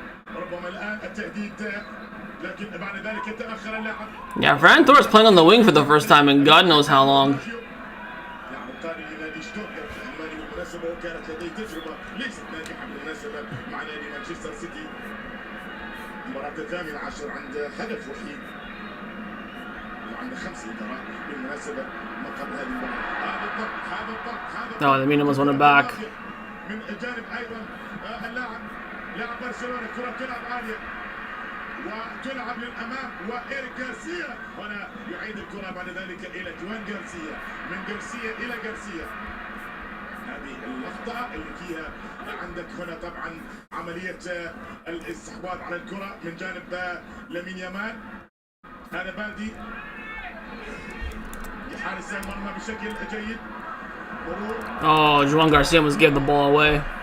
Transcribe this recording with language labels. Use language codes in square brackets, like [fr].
[ar] ربما الآن التهديد لكن بعد ذلك يتأخر اللاعب. [en] Yeah, Ferran Torres playing on the wing for the first time in God knows how long. [ar] لاعب قادم لنادي شتوتغارت الألماني بالمناسبة وكانت لديه تجربة ليست ناجحة بالمناسبة مع نادي مانشستر سيتي. المباراة الثامنة عشر عند هدف وحيد وعند 5 إدارات بالمناسبة ما قبل هذه المباراة. هذا الضغط [en] Oh, Lamine almost won it back. [ar] من جانب أيضا لاعب برشلونة. الكرة تلعب عالية وتلعب للأمام وإيريك غارسيا هنا يعيد الكرة بعد ذلك إلى جوان غارسيا. من غارسيا إلى غارسيا. هذه اللقطة اللي فيها عندك هنا طبعا عملية الاستحواذ على الكرة من جانب لامين يامال. هذا بالدي يحارس المرمى بشكل جيد. [en] Oh, Juan Garcia must give the ball away.